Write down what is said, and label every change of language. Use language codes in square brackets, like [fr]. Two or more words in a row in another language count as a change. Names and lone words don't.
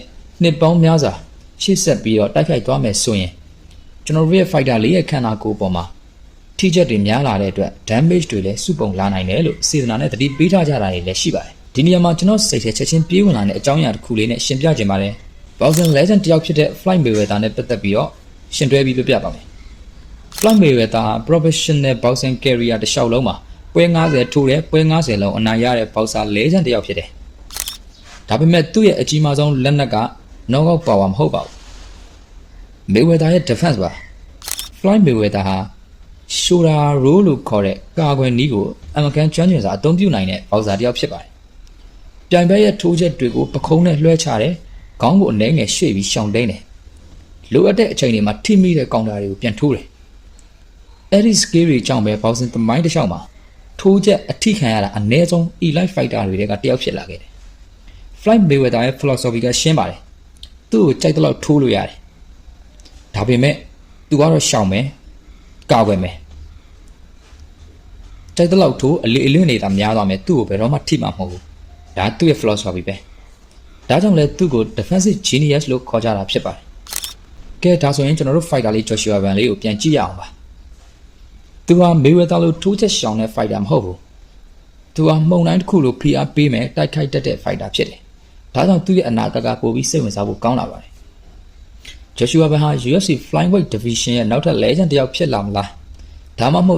[my] နှစ်ပေါင်းများစွာရှေ့ဆက်ပြီးတော့တိုက်ခိုက်သွားမယ်ဆိုရင်ကျွန်တော်တို့ရဲ့ fighter လေးရဲ့ခန္ဓာကိုယ်ပေါ်မှာထိချက်တွေများလာတဲ့အတွက် damage တွေလည်းစုပုံလာနိုင်တယ်လို့စေတနာနဲ့တတိပေးထားကြတာတွေလည်းရှိပါတယ်ဒီနေရာမှာကျွန်တော်စိတ်ထဲချက်ချင်းပြေးဝင်လာတဲ့အကြောင်းအရာတစ်ခုလေးနဲ့ရှင်းပြခြင်းပါတယ် [en] Boxing Legend [my] တယောက်ဖြစ်တဲ့ Floyd Mayweather နဲ့ပတ်သက်ပြီးတော့ရှင်တွဲပြီးပြပြပါမယ် Floyd Mayweather ဟာ [en] professional boxing career [my] တစ်လျှောက်လုံးမှာပွဲ90ထိုးတဲ့ပွဲ90လုံးအနိုင်ရတဲ့ [en] boxer legend [my] တယောက်ဖြစ်တယ်ဒါပေမဲ့သူ့ရဲ့အကြီးမားဆုံးလက်နက်က [en] knockout power [my] မဟုတ်ပါဘူး Mayweather ရဲ့ defense ပါ Floyd Mayweather ဟာ [en] shoulder roll [my] လို့ခေါ်တဲ့ကာကွယ်နည်းကိုအမေရိကန်ကျွမ်းကျင်စွာအသုံးပြုနိုင်တဲ့ boxer တယောက်ဖြစ် ပါတယ်ပြိုင်ဘက်ရဲ့ထိုးချက်တွေကိုပခုံးနဲ့လွှဲချတယ်ခေါင်းကိုအနှဲငယ်ရှေ့ပြီးရှောင်တိန်တယ်လိုအပ်တဲ့အချိန်တွေမှာထိမိတဲ့ကောင်တာတွေကိုပြန်ထိုးတယ်အဲ့ဒီ skill တွေကြောင့်ပဲ boxing သမိုင်းတစ်လျှောက်မှာထိုးချက်အထိခံရတာအနည်းဆုံး [en] elite fighter [my] တွေကတယောက်ဖြစ်လာခဲ့တယ် Floyd Mayweather ရဲ့ philosophy ကရှင်းပါတယ်သူ့ကိုကြိုက်တဲ့လောက်ထိုးလို့ရတယ်ဒါပေမဲ့သူကတော့ရှောင်မယ်ကာကွယ်မယ် ကြိုက်တဲ့လောက်ထိုးအလေအလွင့်နေတာများသွားမယ်သူ့ကိုဘယ်တော့မှထိမှာမဟုတ်ဘူးဒါသူ့ရဲ့ philosophy ပဲဒါကြောင့်လဲသူ့ကို [en] defensive genius [my] လို့ခေါ်ကြတာဖြစ်ပါတယ်ကဲဒါဆိုရင်ကျွန်တော်တို့ fighter လေး Joshua Ban လေးကိုပြန်ကြည့်ရအောင်ပါသူဟာ Mayweather လို့ထိုးချက်ရှောင်တဲ့ fighter မဟုတ်ဘူးသူဟာ မှုန်တိုင်းတစ်ခုလိုဖိအားပေးမယ်တိုက်ခိုက်တတ်တဲ့ fighter ဖြစ်တယ်ဒါကြောင့်သူ့ရဲ့အနာဂတ်ကပိုပြီးစိတ်ဝင်စားဖို့ကောင်းလာပါတယ် Joshua Ban ဟာ [en] UFC flyweight division [my] ရဲ့နောက်ထပ် legend တယောက်ဖြစ်လာမလားဒါမှမဟုတ်